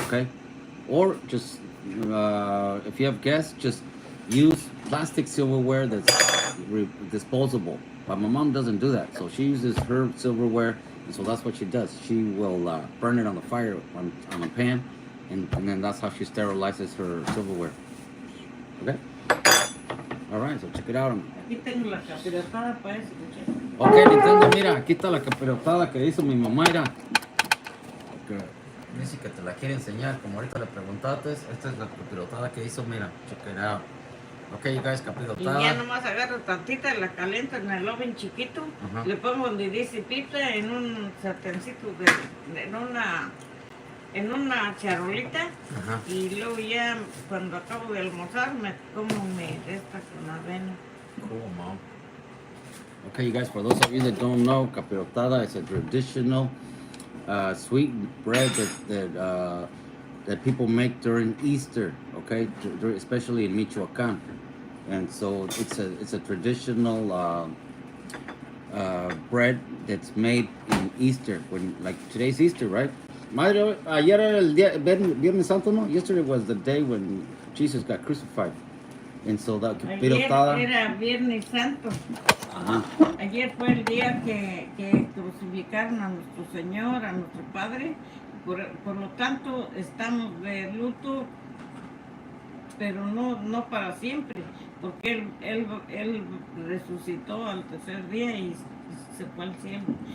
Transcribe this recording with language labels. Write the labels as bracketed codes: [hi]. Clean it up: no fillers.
[en] Okay, or just if you have guests, just use plastic silverware that's disposable. But my mom doesn't do that, so she uses her silverware, and so that's what she does. She will burn it on the fire on a pan, and then that's how she sterilizes her silverware. Okay. All right, so check it out. [es] Aquí tengo la capirotada para escuchar. Ok, Nintendo, mira, aquí está la capirotada que hizo mi mamá, mira. Okay. Dice que te la quiere enseñar, como ahorita le preguntaste. Esta es la capirotada que hizo, mira, [en] check it out. Ok, you guys, [es] Y capirotada. ya nomás agarro tantita, la caliento en el oven chiquito, Ajá. le pongo donde dice pita en un sartencito, en una charolita, Ajá. y luego ya cuando acabo de almorzar me como mi esta con avena. [en] Cool, mom. Okay, you guys, for those of you that don't know, capirotada is a traditional sweet bread that people make during Easter, okay, especially in Michoacán. And so it's a traditional bread that's made in Easter, when like today's Easter, right? [es] Madre, ayer era el día Viernes Santo, no? [en] Yesterday was the day when Jesus got crucified. And so that capirotada. [es] Ayer era Viernes Santo. Ajá. Ayer fue el día que crucificaron a nuestro Señor, a nuestro Padre. Por lo tanto, estamos de luto, pero no para siempre, porque él resucitó al tercer día y se fue al cielo.